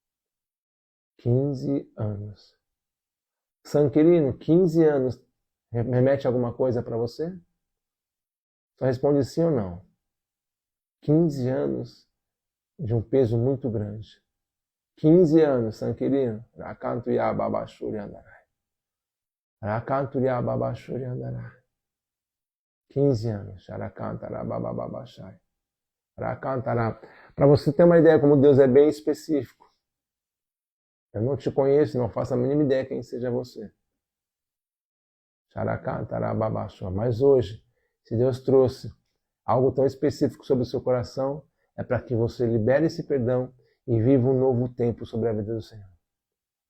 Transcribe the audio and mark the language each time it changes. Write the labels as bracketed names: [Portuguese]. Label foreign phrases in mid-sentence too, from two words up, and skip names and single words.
[Portuguese] 15 anos. Sanquerino, 15 anos remete alguma coisa para você? Só responde sim ou não. 15 anos de um peso muito grande. 15 anos, Sanquerino. Rakantuya babashuri andarai. Rakantuya babashuri andarai. 15 anos. Sharakantara babababashai. Rakantara. Para você ter uma ideia como Deus é bem específico. Eu não te conheço, não faço a mínima ideia quem seja você. Mas hoje, se Deus trouxe algo tão específico sobre o seu coração, é para que você libere esse perdão e viva um novo tempo sobre a vida do Senhor.